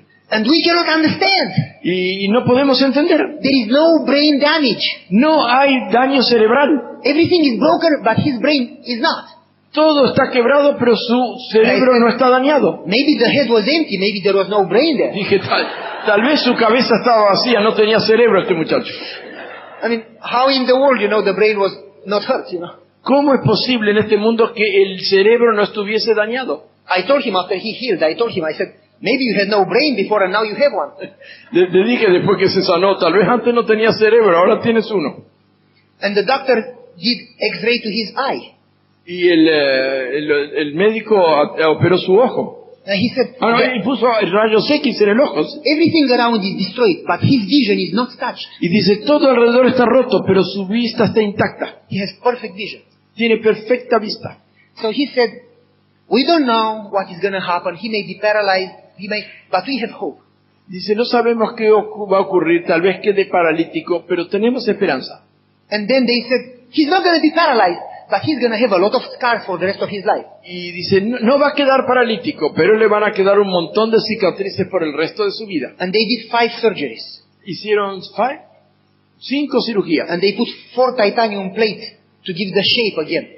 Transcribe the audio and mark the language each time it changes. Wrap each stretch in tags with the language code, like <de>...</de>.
<en>And we cannot understand.</en> <es>Y no podemos entender.</es> <en>There is no brain damage.</en> <es>No hay daño cerebral.</es> <en>Everything is broken, but his brain is not.</en> <es>Todo está quebrado, pero su cerebro no está dañado.</es> <en>Maybe the head was empty. Maybe there was no brain there.</en> <es>Dije, tal vez su cabeza estaba vacía, no tenía cerebro este muchacho.</es> <en>I mean, how in the world, the brain was not hurt,</en> <es>¿Cómo es posible en este mundo que el cerebro no estuviese dañado?</es> <en>I told him after he healed, I said, maybe you had no brain before and now you have one.</en> <es>Le dije después que se sanó, tal vez antes no tenía cerebro, ahora tienes uno.</es> <en>And the doctor did X-ray to his eye.</en> <es>Y el médico operó su ojo.</es> <en>And he said,</en> <es>Y puso rayos X en el ojo.</es> <en>everything around is destroyed, but his vision is not touched.</en> <es>Y dice, todo alrededor está roto, pero su vista está intacta.</es> <en>He has perfect vision.</en> <es>Tiene perfecta vista.</es> <en>So he said, we don't know what is going to happen. He may be paralyzed, but we have hope.</en> <es>Dice, no sabemos qué va a ocurrir, tal vez quede paralítico, pero tenemos esperanza.</es> <en>And then they said, he's not going to be paralyzed, but he's going to have a lot of scars for the rest of his life.</en> <es>Y dice, no va a quedar paralítico, pero le van a quedar un montón de cicatrices por el resto de su vida.</es> <en>And they did 5 surgeries.</en> <es>Hicieron 5 cirugías.</es> <en>And they put 4 titanium plates to give the shape again.</en>